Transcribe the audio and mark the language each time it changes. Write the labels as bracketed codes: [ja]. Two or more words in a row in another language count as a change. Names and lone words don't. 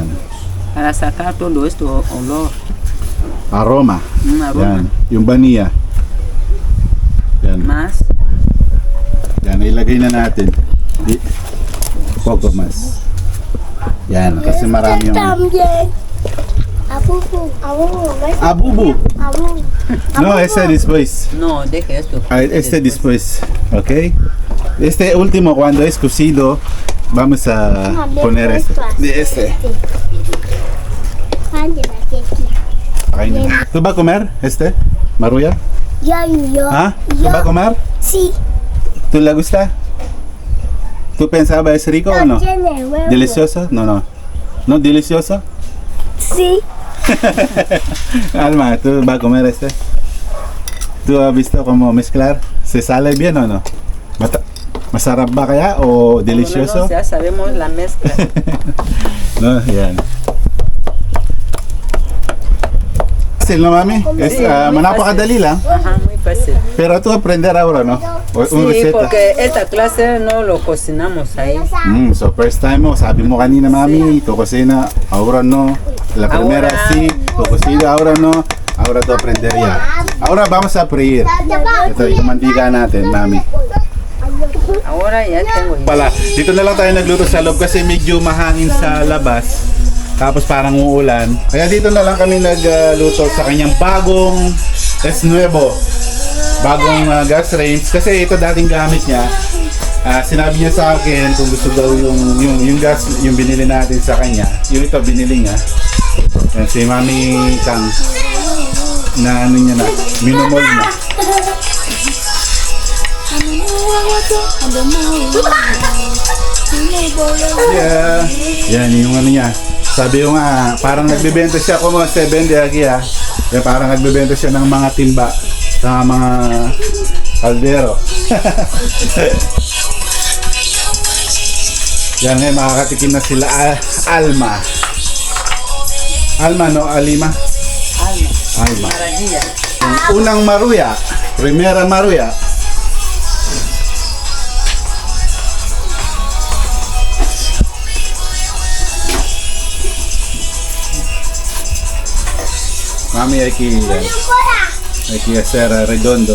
[es] Para sacar todo esto olor. Aroma. Aroma. [tl] Yan. Yung vanilla. Yan. [es] Más. [tl] Yan, ilagay na natin. [es] Poco mas. [tl] Yan, kasi marami yung... [es] También. Abubu. Abubu. ¿Ves? Abubu. Abubu. No, este después. No, deje esto. Ah, este después, ¿ok? Este último, cuando es cocido, vamos a poner este. De este. Ándale, aquí. Ay, no. ¿Tú vas a comer este, Maruya? Yo. ¿Ah? ¿Tú Yo. vas a comer? Sí. ¿Tú le gusta? ¿Tú pensabas es rico o no? Tiene huevo. ¿Delicioso? No, no. ¿No delicioso? Sí. Alma, ¿tú vas a comer este? ¿Tú has visto cómo mezclar? ¿Se sale bien o no? [tl] ¿Masarap ba kaya o delicioso? [es] Ya sabemos la mezcla. No, yan. Fácil, no mami? Es, Sí, muy [tl] manapakadali lang. [es] Ajá, muy fácil. Pero tú aprender ahora, ¿no? Un Sí, receta. porque esta clase no lo cocinamos ahí. [tl] So [en] first time [tl] mo, sabi mo kanina mami, [es] tu cocina, ahora no. La primera Ahora. sí, tu cocina, ahora no. Ahora tú aprender ya. Ahora vamos a freír. [tl] Ito yung mantika natin, mami. [es] Ahora ya tengo. [tl] Pala, dito na lang tayo nagluto sa loob kasi medyo mahangin sa labas. Tapos parang uulan. Kaya dito na lang kami nagluto sa kanyang bagong nuevo. Bagong gas range. Kasi ito dating gamit niya. Sinabi niya sa akin kung gusto daw yung gas, yung binili natin sa kanya. Yung ito binili niya. Yan, si Mami Kang na ano niya na, minumol na. [en] Yeah. [tl] Yan yung ano niya. Sabi ko nga, parang nagbebenta siya [es] como 7 de aquí ha. [tl] Yan, parang nagbebenta siya ng mga timba sa mga kaldero. Yan ngayon, makakatikim na sila Alma. Alma no? Alima? Alma. Alma. [es] Maravilla. [tl] Yung unang maruya. [es] Primera maruya. Mami, hay que hacer redondo.